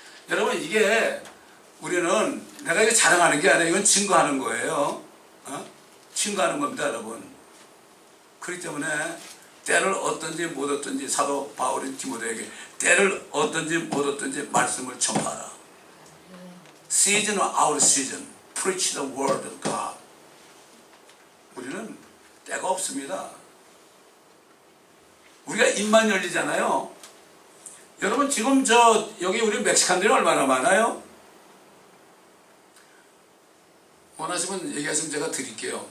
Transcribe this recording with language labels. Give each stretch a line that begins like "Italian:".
Korean: 여러분 이게 우리는 내가 이게 자랑하는 게 아니라 이건 증거하는 거예요. 증거하는 겁니다 여러분. 그렇기 때문에 때를 얻든지 못 얻든지 사도 바울이 디모데에게 때를 얻든지 못 얻든지 말씀을 전파하라.
English: Season or out of season, preach the word of God.
Korean: 우리는 때가 없습니다. 우리가 입만 열리잖아요. 여러분 지금 여기 우리 멕시칸들이 얼마나 많아요? 원하시면 얘기하시면 제가 드릴게요.